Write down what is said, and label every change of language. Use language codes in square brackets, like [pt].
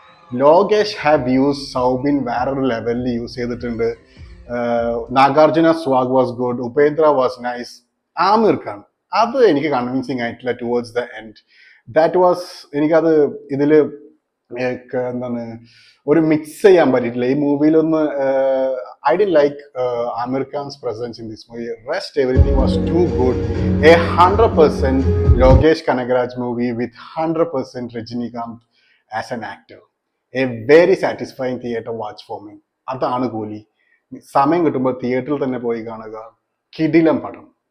[ml] Lokesh [en] have use [ml] Soubin വേറൊരു ലെവലിൽ use ചെയ്തിട്ടുണ്ട്. [en] Nagarjuna swag was good, Upendra was nice. Aamir Khan [ml] അത് എനിക്ക് കൺവിൻസിങ് ആയിട്ടില്ല [en] Towards the end. That was, [ml] എനിക്കത് ഇതില് എന്താണ് ഒരു മിക്സ് ചെയ്യാൻ പറ്റിയിട്ടില്ല ഈ മൂവിയിലൊന്ന്. [en] I didn't like Amir Khan's presence in this movie. Rest everything was too good. A 100% Lokesh Kanagaraj movie with 100% Rajinikanth as an actor. A very satisfying theatre watch for me. [ml] അതാണ് കൂലി. സമയം കിട്ടുമ്പോൾ തിയേറ്ററിൽ തന്നെ പോയി കാണുക. കിടിലം പടം.